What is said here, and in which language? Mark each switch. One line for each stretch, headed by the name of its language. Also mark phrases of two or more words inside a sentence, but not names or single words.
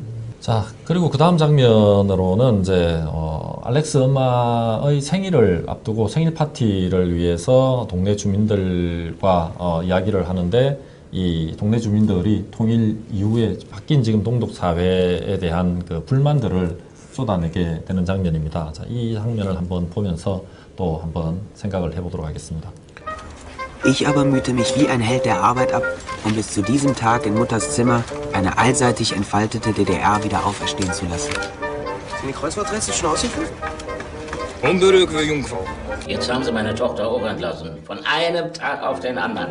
Korean: 자, 그리고 그 다음 장면으로는 이제 알렉스 엄마의 생일을 앞두고 생일 파티를 위해서 동네 주민들과 이야기를 하는데, 이 동네 주민들이 통일 이후에 바뀐 지금 동독 사회에 대한 그 불만들을 쏟아내게 되는 장면입니다. 자, 이 장면을 한번 보면서 또 한번 생각을 해보도록 하겠습니다.
German: Ich aber mühte mich wie ein Held der Arbeit ab, um bis zu diesem Tag in Mutters Zimmer eine allseitig entfaltete DDR wieder auferstehen zu lassen. Sind die Kreuzworträtsel schon ausgefüllt? Unberührte Jungfrau. Jetzt haben Sie meine Tochter auch entlassen. Von einem Tag auf den anderen.